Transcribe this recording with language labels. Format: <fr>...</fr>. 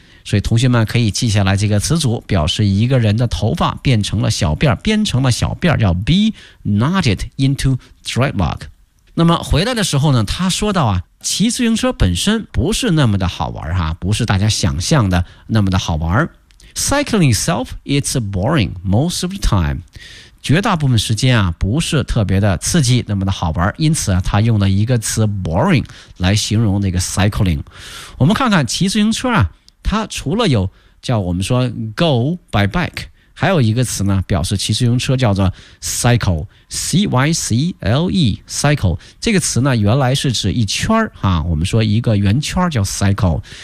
<zh>所以同学们可以记下来这个词组，表示一个人的头发变成了小辫，编成了小辫，叫</zh> <en>be knotted into dreadlock。</en> <zh>那么回来的时候呢他说到啊，骑自行车本身不是那么的好玩哈，不是大家想象的那么的好玩，</zh> <en>Cycling itself, it's boring most of the time.</en> <zh>绝大部分时间啊，不是特别的刺激，那么的好玩。因此啊，他用了一个词 boring 来形容那个 cycling。我们看看骑自行车啊，它除了有叫我们说</zh> <en>go by bike，</en> <zh>还有一个词呢，表示骑自行车叫做 cycle，C-Y-C-L-E， cycle 这个词呢，原来是指一圈儿啊，我们说一个圆圈叫 cycle，</zh>